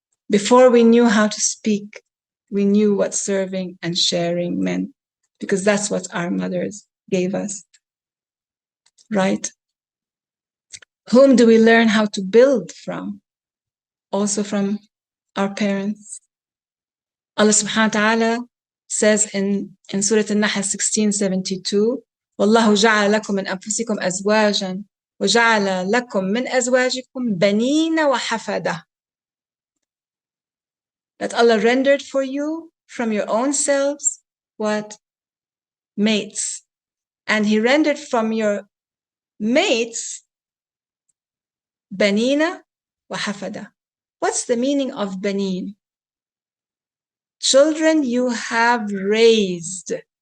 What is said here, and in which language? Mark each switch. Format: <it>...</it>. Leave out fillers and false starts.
<en>Before we knew how to speak, we knew what serving and sharing meant, because that's what our mothers gave us, right? Whom do we learn how to build from? Also from our parents. Allah subhanahu wa ta'ala says in Surah An-Nahl 16:72,</en> <ar>وَاللَّهُ جَعَلَ لَكُم مِّنْ أَنفُسِكُمْ أَزْوَاجًا وَجَعَلَ لَكُم مِّنْ أَزْوَاجِكُمْ بَنِينَ وَحَفَدَةً.</ar> <en>That Allah rendered for you from your own selves what? Mates. And He rendered from your mates</en> <ar>بَنِينَ وَحَفَدَةً.</ar> <en>What's the meaning of banin? Children you have raised.</en>